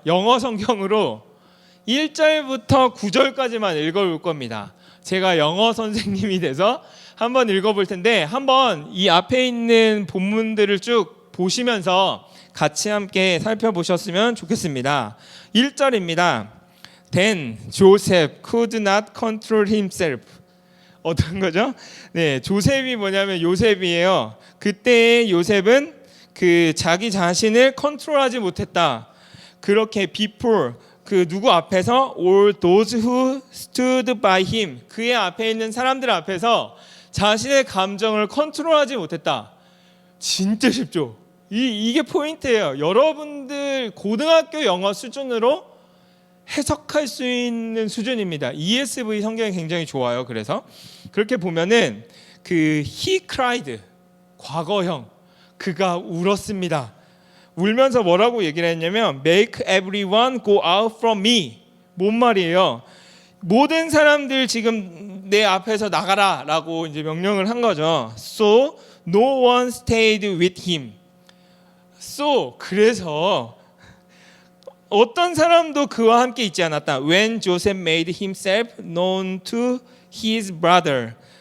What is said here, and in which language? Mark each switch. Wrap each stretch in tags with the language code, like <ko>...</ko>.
<ko>영어 성경으로 1절부터 9절까지만 읽어볼 겁니다. 제가 영어 선생님이 돼서 한번 읽어볼 텐데, 한번 이 앞에 있는 본문들을 쭉 보시면서 같이 함께 살펴보셨으면 좋겠습니다. 1절입니다.</ko> <en>Then Joseph could not control himself.</en> <ko>어떤 거죠? 네, 조셉이 뭐냐면 요셉이에요. 그때의 요셉은 그 자기 자신을 컨트롤하지 못했다. 그렇게 before 그 누구 앞에서</ko> <en>all those who stood by him,</en> <ko>그의 앞에 있는 사람들 앞에서 자신의 감정을 컨트롤하지 못했다. 진짜 쉽죠? 이게 포인트예요. 여러분들 고등학교 영어 수준으로 해석할 수 있는 수준입니다. ESV 성경이 굉장히 좋아요. 그래서 그렇게 보면은 그</ko> <en>he cried</en> <ko>과거형 그가 울었습니다. 울면서 뭐라고 얘기를 했냐면</ko> <en>make everyone go out from me.</en> <ko>뭔 말이에요? 모든 사람들 지금 내 앞에서 나가라라고 이제 명령을 한 거죠.</ko> <en>So no one stayed with him.</en> <ko>So 그래서 어떤 사람도 그와 함께 있지 않았다.</ko> <en>When Joseph made himself known to his brother.</en>